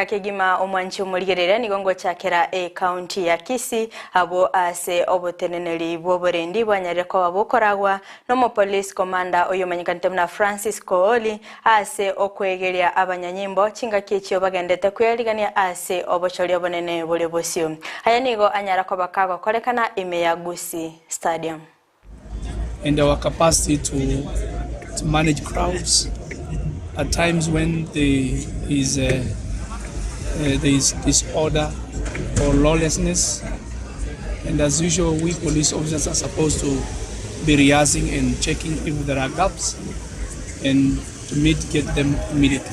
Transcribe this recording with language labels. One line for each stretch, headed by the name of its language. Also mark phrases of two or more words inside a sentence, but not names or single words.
Gusii: kegima omwanchi umurigerere nigongo chakera county ya Kisii abo ase oboteneneri boborendi bwanyareko abokoragwa no police commander oyomanyikante na Francis Kooli ase okwegeria abanyanyimbo chinga kichyo bagendete kuyarigania ase obochori bonene bole bosio aya nigo anyarako bakago korekana imeya Gusii Stadium
English: and our capacity to manage crowds at times when there is disorder or lawlessness, and as usual we police officers are supposed to be rehearsing and checking if there are gaps and to mitigate them immediately.